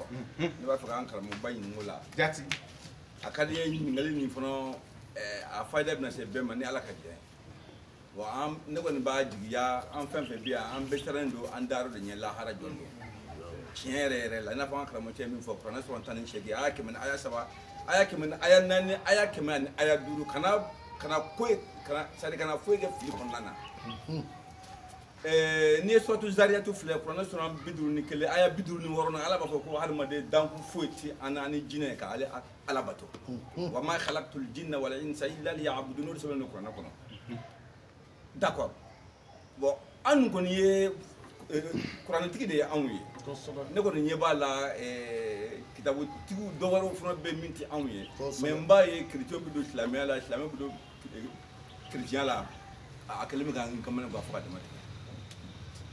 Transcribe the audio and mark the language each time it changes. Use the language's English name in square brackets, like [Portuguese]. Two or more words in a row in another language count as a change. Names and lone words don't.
[Bambara] Ne b'a fɛ k'an karamɔgɔba ɲininka o la. Jati A ka di n ye ɲininkali nin fana a fayida bɛna se bɛɛ ma ni Ala ka jɛ ye. Bon ne kɔni b'a jigiya an fɛn fɛn bɛ yan an bɛɛ siralen don an dayɔrɔ de ɲɛ lahara jɔn don. Tiɲɛ yɛrɛ yɛrɛ la i n'a fɔ an karamɔgɔ cɛ min fɔ kuranɛ sɔrɔ 18 aya 100 ni aya 3 aya 100 ni aya 4 aya 100 ni aya 5 kana foyi kɛ fili kɔnɔna na. N'i ye suratu Zariyatu filɛ kuranɛ sɔrɔ 51 aya 56 na Ala b'a fɔ ko hadamaden danku foyi tɛ an ni jinɛ ka Ala bato. [Arabic] وما خلقت الجن والإنس إلا ليعبدون [Bambara] o de sɛbɛnnen don kuranɛ kɔnɔ. [French] D'accord. [Bambara] Bon an kɔni ye kuranɛtigi de ye anw ye. Ne kɔni ɲɛ b'a la kitabutigiw dɔ wɛrɛw fana bɛ min tɛ anw ye. Mais n b'a ye chrétien bɛ don silamɛya la silamɛ bɛ don chrétien la a kɛlen bɛ ka n kamana gan fo ka dama tɛmɛ.